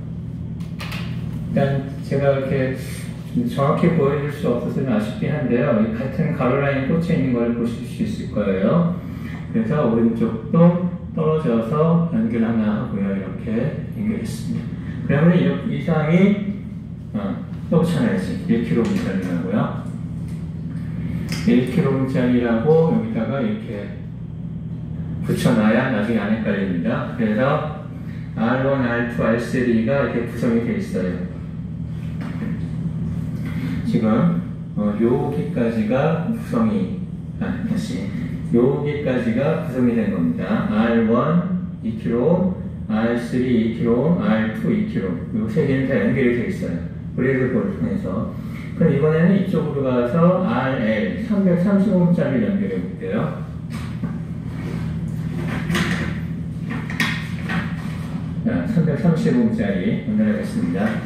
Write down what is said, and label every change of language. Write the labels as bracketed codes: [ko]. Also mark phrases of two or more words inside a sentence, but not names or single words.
[ko] 일단 제가 이렇게 정확히 보여줄 수 없어서 좀 아쉽긴 한데요. 이 같은 가로 라인에 꽂혀 있는 걸 보실 수 있을 거예요. 그래서 오른쪽도 떨어져서 연결 하나 하고요. 이렇게 연결했습니다. 그러면 이 이상이 또 붙여놔야지. 1kΩ짜리라고요. 1kΩ짜리라고 여기다가 이렇게 붙여놔야 나중에 안 헷갈립니다. 그래서 R1, R2, R3가 이렇게 구성이 되어 있어요. 지금 여기까지가 여기까지가 구성이 된 겁니다. R1 2kΩ, R3 2kΩ, R2 2kΩ 이 세 개는 다 연결이 되어 있어요. 브레이크 볼을 통해서. 그럼 이번에는 이쪽으로 가서 RL 330Ω짜리를 연결해 볼게요. 자, 330Ω짜리 연결하겠습니다.